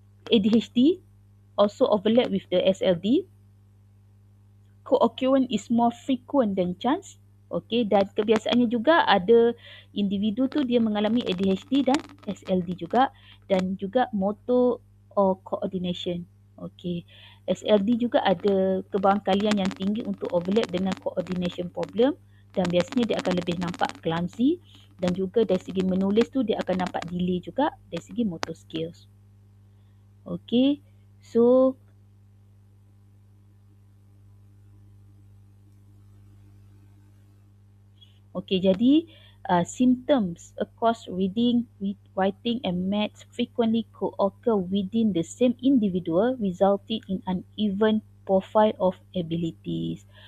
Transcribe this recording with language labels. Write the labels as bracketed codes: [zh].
[en] ADHD also overlap with the SLD. Co-occurrence is more frequent than chance. [ms] Okey, dan kebiasaannya juga ada individu tu dia mengalami ADHD dan SLD juga, dan juga [en] motor or coordination. [ms] Okey, SLD juga ada kebarangkalian yang tinggi untuk overlap dengan coordination problem, dan biasanya dia akan lebih nampak clumsy, dan juga dari segi menulis tu dia akan nampak delay juga dari segi motor skills. [en] Okey, so okey, jadi symptoms across reading, writing and maths frequently co-occur within the same individual, resulting in uneven profile of abilities.